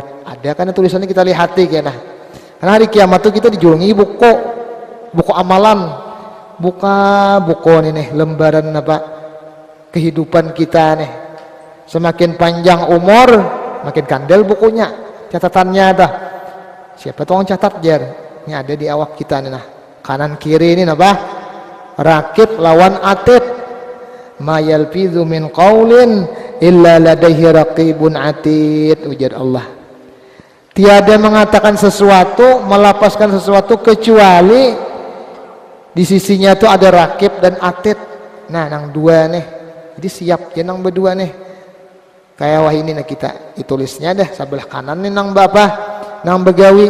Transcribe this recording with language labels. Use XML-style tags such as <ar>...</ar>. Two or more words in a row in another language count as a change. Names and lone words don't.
<bjn>Ada kan tulisannya kita lihati kayaknya. Karena hari kiamat itu kita dijulungi buku amalan, buku nih lembaran apa kehidupan kita nih. Semakin panjang umur, makin kandel bukunya, catatannya dah. Siapa tuh yang catat jar? Ini ada di awak kita nih nah. Kanan kiri ini apa? Rakib lawan atid.</bjn> <ar>ما يلفظ من قول إلا لديه رقيب عتيد.</ar> <bjn>Ujar Allah. Tiada mengatakan sesuatu, melapaskan sesuatu kecuali di sisinya itu ada rakib dan atid. Nah, nang dua nih. Jadi siap jenang berdua nih. Kayak wah ini nah kita ditulisnya dah sebelah kanan nih nang bapak, nang begawi.</bjn>